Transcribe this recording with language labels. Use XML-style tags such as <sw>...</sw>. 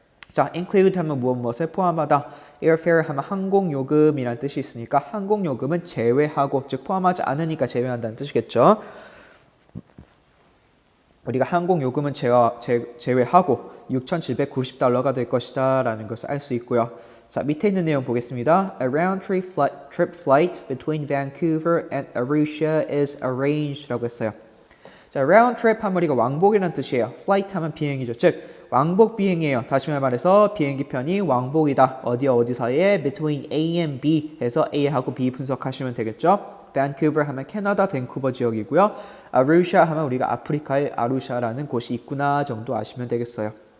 <ko>자, include 하면 무엇을 포함하다. airfare 하면 항공요금이라는 뜻이 있으니까 항공요금은 제외하고, 즉 포함하지 않으니까 제외한다는 뜻이겠죠. 우리가 항공요금은 제외하고 6,790달러가 될 것이다 라는 것을 알 수 있고요. 자, 밑에 있는 내용 보겠습니다.</ko> <en>A round-trip flight between Vancouver and Arusha is arranged</en> <ko>라고 했어요. 자, round trip 하면 우리가 왕복이라는 뜻이에요. flight 하면 비행이죠. 즉 왕복 비행이에요. 다시 말해서 비행기 편이 왕복이다. 어디와 어디 사이에</ko> <en>between A and B</en> <ko>해서 A하고 B 분석하시면 되겠죠. Vancouver 하면 캐나다 밴쿠버 지역이고요. Arusha 하면 우리가 아프리카의 아루샤라는 곳이 있구나 정도 아시면 되겠어요.</ko>